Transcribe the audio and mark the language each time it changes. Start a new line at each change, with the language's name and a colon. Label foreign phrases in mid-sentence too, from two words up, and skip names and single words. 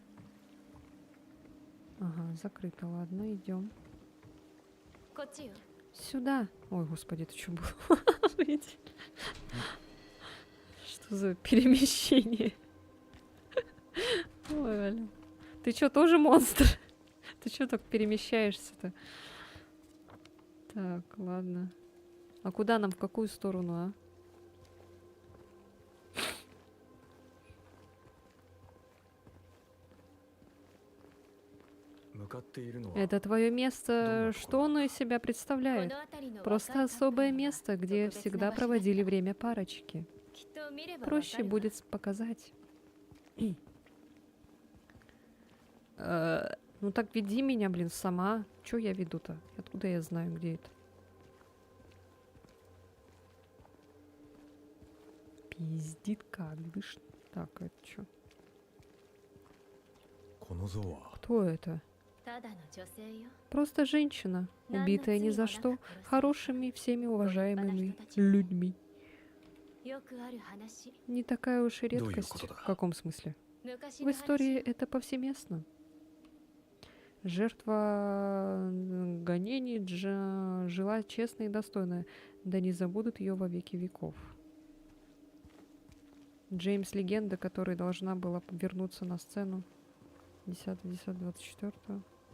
Russian: Ага, закрыто, ладно, идем.
Japanese: こっちよ。
Russian: Сюда. Ой, господи, это что было? Что за перемещение? Ой, Валя. Ты что, тоже монстр? Ты что так перемещаешься-то? Так, ладно. А куда нам, в какую сторону, а? Это твое место, что оно из себя
Japanese: こ
Russian: представляет?
Japanese: の辺りの
Russian: Просто
Japanese: 若いカップル
Russian: особое
Japanese: は
Russian: место, где
Japanese: 特別な
Russian: всегда
Japanese: 場所だ
Russian: проводили время парочки.
Japanese: きっと見ればわか
Russian: Проще
Japanese: るわ。
Russian: будет показать. Ну так веди меня, блин, сама. Чё я веду-то? Откуда я знаю, где это? Пиздит как, дышь. Так, это чё? Кто это?
Japanese: ただの女性よ。
Russian: Просто женщина, убитая ни за что, хорошими, всеми уважаемыми людьми.
Japanese: よくある話。
Russian: Не такая уж и До её редкость. кота-да. В каком смысле?
Japanese: 昔
Russian: В
Japanese: の
Russian: истории
Japanese: 話。
Russian: это повсеместно. Жертва гонений жила честно и достойно, да не забудут ее во веки веков. Джеймс легенда, которая должна была вернуться на сцену 10-10-24.